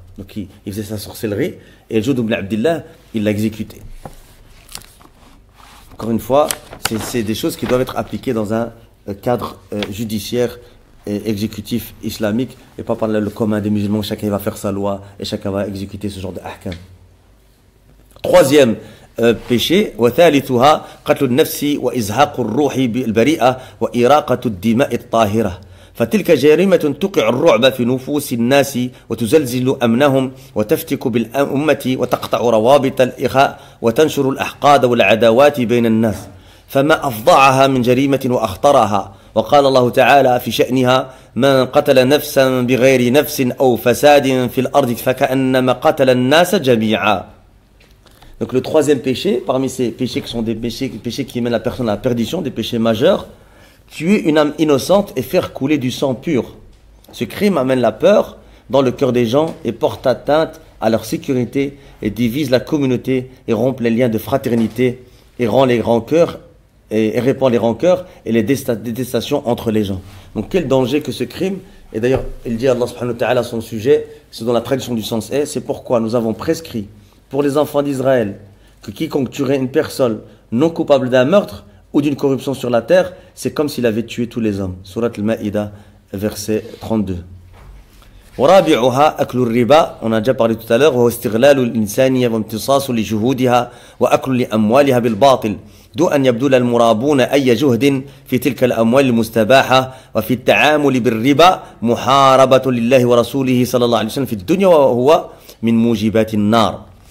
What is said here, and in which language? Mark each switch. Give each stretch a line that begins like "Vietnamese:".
French: Donc il faisait sa sorcellerie, et Jundub ibn Abdillah, il l'a exécuté. Encore une fois, c'est des choses qui doivent être appliquées dans un cadre judiciaire et exécutif islamique, et pas par le commun des musulmans, chacun va faire sa loi et chacun va exécuter ce genre de ahkam. Troisième péché,
Arabic: وثالثها قتل النفس وإزهاق الروح البريئة وإراقة الدماء الطاهرة. فتلك جريمة توقع الرعب في نفوس الناس وتزلزل أمنهم وتفتك بالأمة وتقطع روابط الإخاء وتنشر الأحقاد والعداوات بين الناس. فما أفظعها من جريمة وأخطرها. وقال الله تعالى في شأنها من قتل نفسا بغير نفس أو فساد في الأرض فكأنما قتل الناس جميعا.
French: Donc le troisième péché, parmi ces péchés qui sont des péchés qui mènent la personne à la perdition, des péchés majeurs, tuer une âme innocente et faire couler du sang pur. Ce crime amène la peur dans le cœur des gens et porte atteinte à leur sécurité et divise la communauté et rompt les liens de fraternité et rend les rancœurs et répand les rancœurs et les détestations entre les gens. Donc quel danger que ce crime. Et d'ailleurs, il dit Allah subhanahu wa ta'ala à son sujet, ce dont la traduction du sens est, c'est pourquoi nous avons prescrit pour les enfants d'Israël que quiconque tuerait une personne non coupable d'un meurtre ou d'une corruption sur la terre, c'est comme s'il avait tué tous les hommes. Surat al-Ma'ida, verset 32.
Arabic: ورابعها أكل الربا,
French: on a déjà parlé tout à l'heure,
Arabic: وهو استغلال الإنسانية وامتصاص لجهودها وأكل لأموالها بالباطل دون أن يبذل المرابون أي جهد في تلك الأموال المستباحة وفي التعامل بالربا محاربة لله ورسوله صلى الله عليه وسلم في الدنيا وهو من موجبات النار.